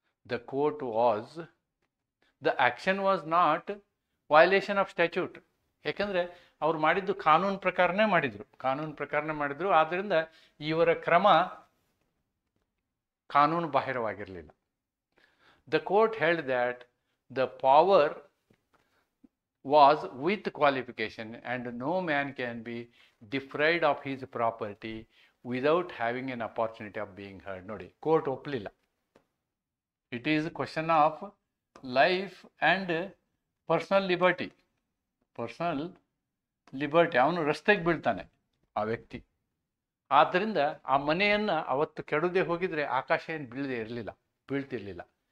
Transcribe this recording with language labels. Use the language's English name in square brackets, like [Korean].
[English] The court was, the action was not violation of statute. [Kannada] ಯಾಕಂದರೆ ಅವ್ರು ಮಾಡಿದ್ದು ಕಾನೂನು ಪ್ರಕಾರನೇ ಮಾಡಿದ್ರು. ಆದ್ದರಿಂದ ಇವರ ಕ್ರಮ ಕಾನೂನು ಬಾಹಿರವಾಗಿರಲಿಲ್ಲ. [English] The court held that the power was with qualification, and no man can be deprived of his property without having an opportunity of being heard. [Kannada] ನೋಡಿ, ಕೋರ್ಟ್ ಒಪ್ಪಲಿಲ್ಲ. [English] It is question of life and personal liberty. [Kannada] Personal liberty, ಅವನು ರಸ್ತೆಗೆ ಬೀಳ್ತಾನೆ ಆ ವ್ಯಕ್ತಿ. ಆದ್ದರಿಂದ ಆ ಮನೆಯನ್ನು ಅವತ್ತು ಕೆಡದೆ ಹೋಗಿದ್ರೆ ಆಕಾಶ ಏನು ಬೀಳ್ತಿರ್ಲಿಲ್ಲ.